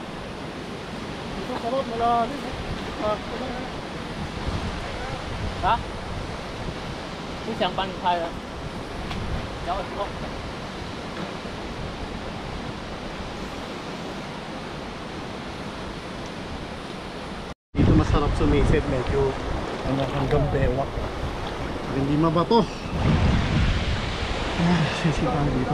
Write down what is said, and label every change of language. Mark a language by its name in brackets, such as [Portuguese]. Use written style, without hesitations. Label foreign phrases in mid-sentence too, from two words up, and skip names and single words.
[Filipino] Ito sarap, malalim. Ha? [Chinese] 不想帮你拍了。然后说。 [Filipino] Dito masarap sumisid, medyo hanggang bewak. Hindi mabato. Sisipan dito.